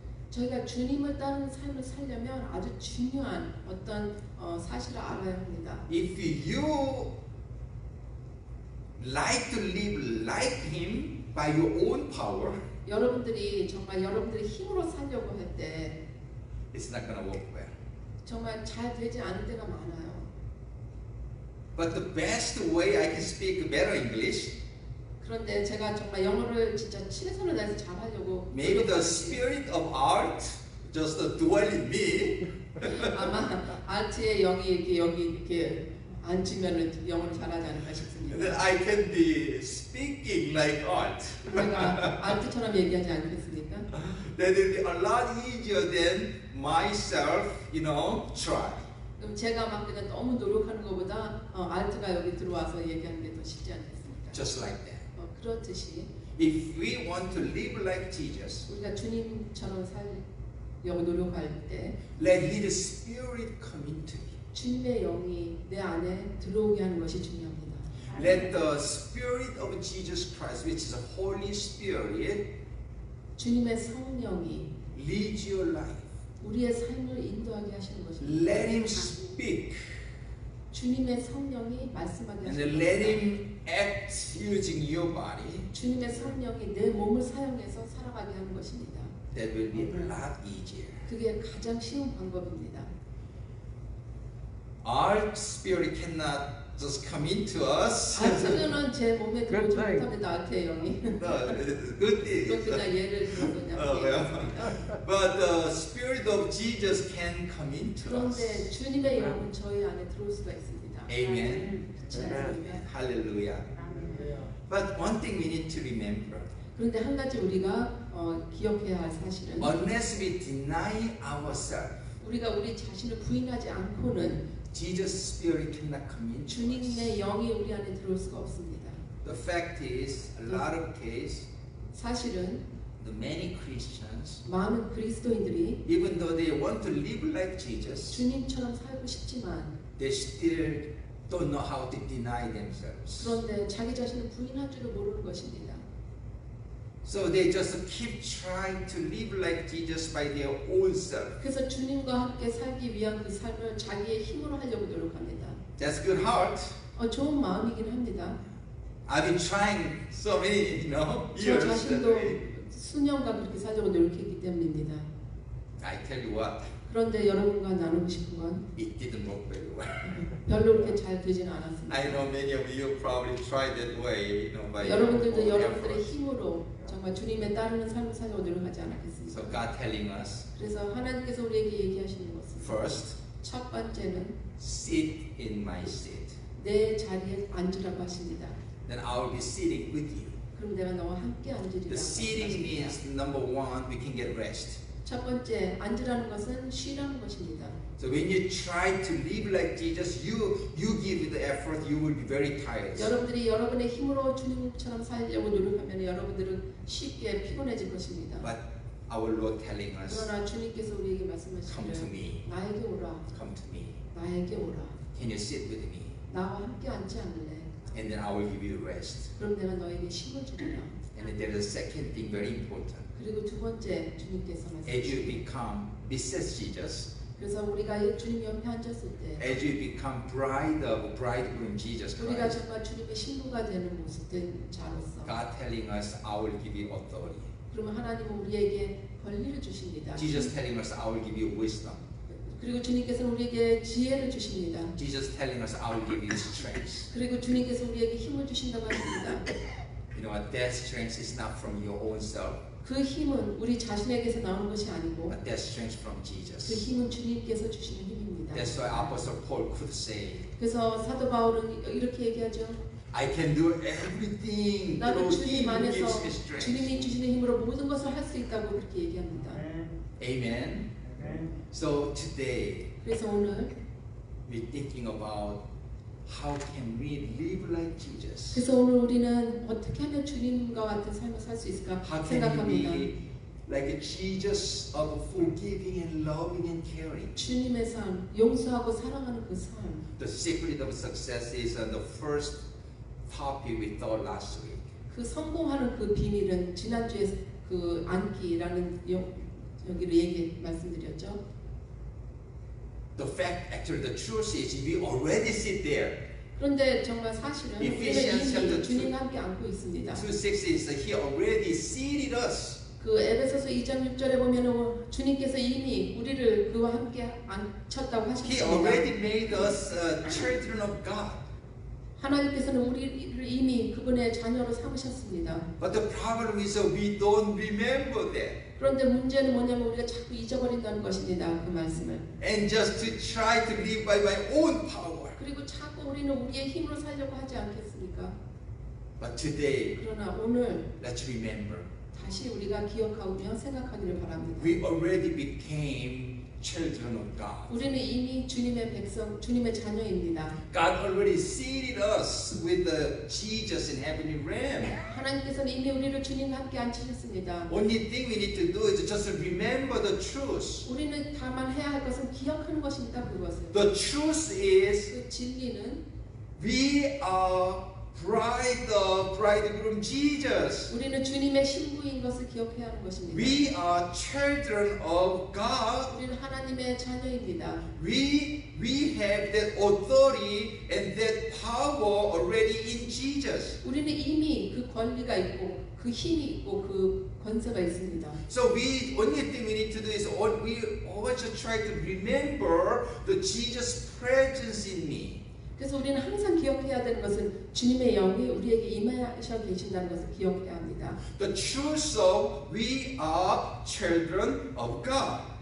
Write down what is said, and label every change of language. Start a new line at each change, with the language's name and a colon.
Korean: 저희가 주님을 따르는 삶을 살려면 아주 중요한 어떤 사실을 알아야 합니다.
English: If you like to live like Him by your own power,
Korean: 여러분들이 정말 여러분들의 힘으로 살려고 할 때
English: it's not going to work well.
Korean: 정말 잘 되지 않을 때가 많아요.
English: But the best way I can speak better English,
Korean: 그런데 제가 정말 영어를 진짜 최선을 다해서 잘하려고
English: maybe the spirit of art just dwell in me.
Korean: 아마 아트의 영이 여기 이렇게 앉으면은 영어를 잘하지 않을까
English: Then
Korean: 싶습니다.
English: I can be speaking like art.
Korean: 제가 아트처럼 얘기하지 않겠습니까?
English: That will be a lot easier than myself, try.
Korean: 그럼 제가 막 그냥 너무 노력하는 것보다 알트가 여기 들어와서 얘기하는 게 더 쉽지 않겠습니까?
English: Just like that.
Korean: 그렇듯이
English: If we want to live like Jesus,
Korean: 우리가 주님처럼 살려고 노력할 때
English: let His Spirit come into me.
Korean: 주님의 영이 내 안에 들어오게 하는 것이 중요합니다.
English: Let the Spirit of Jesus Christ, which is a Holy Spirit,
Korean: 주님의 성령이
English: lead your life.
Korean: 우리의 삶을 인도하게 하시는 것입니다.
English: Let Him speak
Korean: 주님의 성령이 말씀하게
English: and
Korean: 하시는
English: let
Korean: 것입니다.
English: Him act using your body.
Korean: 주님의 성령이 내 몸을 사용해서 살아가게 하는 것입니다.
English: That will be a lot easier.
Korean: 그게 가장 쉬운 방법입니다.
English: Our spirit cannot just come into us.
Korean: 알트는 제 몸에 들어오지
English: Good thing.
Korean: 못합니다. 알트의 영이.
English: No, it's good thing.
Korean: 그냥 예를 들어서 그냥 얘기했습니다.
English: But the Spirit of Jesus can come into
Korean: 그런데
English: us.
Korean: 주님의 영은 저희 안에 들어올 수가 있습니다.
English: Amen.
Korean: 그렇지 않습니까?
English: Hallelujah. But one thing we need to remember.
Korean: 그런데 한 가지 우리가 기억해야 할 사실은
English: Unless we deny ourselves,
Korean: 우리가 우리 자신을 부인하지 않고는
English: Jesus' Spirit cannot come into us.
Korean: 주님의 영이 우리 안에 들어올 수가 없습니다.
English: The fact is, a lot of cases,
Korean: 사실은
English: the many Christians,
Korean: 많은 그리스도인들이
English: even though they want to live like Jesus,
Korean: 주님처럼 살고 싶지만
English: they still don't know how to deny themselves.
Korean: 그런데 자기 자신을 부인할 줄을 모르는 것입니다.
English: So they just keep trying to live like Jesus by their own self.
Korean: 그래서 주님과 함께 살기 위한 그 삶을 자기의 힘으로 하려고 노력합니다.
English: That's good heart.
Korean: 좋은 마음이긴 합니다.
English: I've been trying so many,
Korean: 저
English: years. that
Korean: 자신도
English: way.
Korean: 수년간 그렇게 살려고 노력했기 때문입니다.
English: I tell you what,
Korean: 그런데 여러분과 나누고 싶은 건
English: it didn't work very well.
Korean: 별로 그렇게 잘 되지는 않았습니다.
English: I know many of you probably tried that way, by
Korean: 여러분들도
English: your own
Korean: 여러분들의
English: effort.
Korean: 힘으로 정말 주님의 따르는 삶을 살려고 노력하지 않았겠습니까?
English: So God telling us,
Korean: 그래서 하나님께서 우리에게 얘기하시는 것은
English: first,
Korean: 첫 번째는
English: sit in my seat.
Korean: 내 자리에 앉으라고 하십니다.
English: Then I will be sitting with you.
Korean: 그럼 내가 너와 함께 앉으리라.
English: The sitting means, number one, we can get rest.
Korean: 첫 번째, 앉으라는 것은 쉬라는 것입니다.
English: So when you try to live like Jesus, you give the effort, you will be very tired.
Korean: 여러분들이 여러분의 힘으로 주님처럼 살려고 노력하면 여러분들은 쉽게 피곤해질 것입니다.
English: But our Lord telling us,
Korean: 그러나 주님께서 우리에게
English: come to
Korean: 말씀하시기를
English: me,
Korean: 나에게 오라,
English: come to me.
Korean: 나에게 오라.
English: Can you sit with me?
Korean: 나와 함께 앉지 않을래?
English: And then I will give you rest.
Korean: 그럼 내가 너에게 힘을 주리라.
English: And then there is a second thing very important.
Korean: 그리고 두 번째 주님께서
English: As you become Mrs. Jesus,
Korean: 그래서 우리가 주님 옆에 앉았을 때
English: as you become bride of bridegroom Jesus
Korean: 우리가
English: Christ,
Korean: 정말 주님의 신부가 되는 모습 된 자로서
English: God telling us, I will give you authority.
Korean: 그러면 하나님은 우리에게 권리를 주십니다.
English: Jesus telling us, I will give you wisdom.
Korean: 그리고 주님께서는 우리에게 지혜를 주십니다.
English: Jesus telling us, I will give you strength.
Korean: 그리고 주님께서 우리에게 힘을 주신다고 하십니다.
English: You know what? That strength is not from your own self,
Korean: 그 힘은 우리 자신에게서 나오는 것이 아니고
English: but that strength from
Korean: 그
English: Jesus.
Korean: 힘은 주님께서 주시는 힘입니다.
English: That's why Apostle Paul could say,
Korean: 그래서 사도 바울은 이렇게 얘기하죠.
English: I can do everything
Korean: 나는
English: Him who gives
Korean: 안에서
English: me strength.
Korean: 주님이 주시는 힘으로 모든 것을 할 수 있다고 그렇게 얘기합니다.
English: Amen. So today
Korean: 그래서 오늘
English: we're thinking about how can we live like Jesus.
Korean: 그래서 오늘 우리는 어떻게 하면 주님과 같은 삶을 살 수 있을까
English: How can we
Korean: 생각합니다.
English: be like a Jesus of forgiving and loving and caring?
Korean: 주님의 삶, 용서하고 사랑하는 그 삶.
English: The secret of success is the first topic we thought last week.
Korean: 그 성공하는 그 비밀은 지난주에 그 안기라는 여기로 말씀드렸죠.
English: The fact, actually, the truth is we already sit there.
Korean: 그런데 정말 사실은 우리는
English: Ephesians chapter
Korean: 이미
English: 2.
Korean: 주님과 함께 앉고 있습니다.
English: 2:6 is He already seated us.
Korean: 그 에베소서 2장 6절에 보면은 주님께서 이미 우리를 그와 함께 앉혔다고
English: He
Korean: 하셨습니다.
English: already made us children of God.
Korean: 하나님께서는 우리를 이미 그분의 자녀로 삼으셨습니다.
English: But the problem is we don't remember that.
Korean: 그런데 문제는 뭐냐면 우리가 자꾸 잊어버린다는 것입니다. 그 말씀을.
English: And just to try to live by my own power.
Korean: 그리고 자꾸 우리는 우리의 힘으로 살려고 하지 않겠습니까?
English: But today,
Korean: 그러나 오늘
English: let's remember.
Korean: 다시 우리가 기억하며 생각하기를 바랍니다.
English: We already became children of God.
Korean: 우리는 이미 주님의 백성, 주님의 자녀입니다.
English: God already seated us with the Jesus in heavenly realm.
Korean: 하나님께서는 이미 우리를 주님과 함께 앉히셨습니다.
English: Only thing we need to do is just remember the truth.
Korean: 우리는 다만 해야 할 것은 기억하는 것입니다. 그것을.
English: The truth is
Korean: 그 진리는
English: we are bridegroom Jesus.
Korean: 우리는 주님의 신부인 것을 기억해야 하는 것입니다.
English: We are children of God.
Korean: 우리는 하나님의 자녀입니다.
English: We have that authority and that power already in Jesus.
Korean: 우리는 이미 그 권리가 있고 그 힘이 있고 그 권세가 있습니다.
English: So we only thing we need to do is we always try to remember the Jesus presence in me.
Korean: 그래서 우리는 항상 기억해야 되는 것은 주님의 영이 우리에게 임하셔 계신다는 것을 기억해야 합니다.
English: The truth of we are children of God.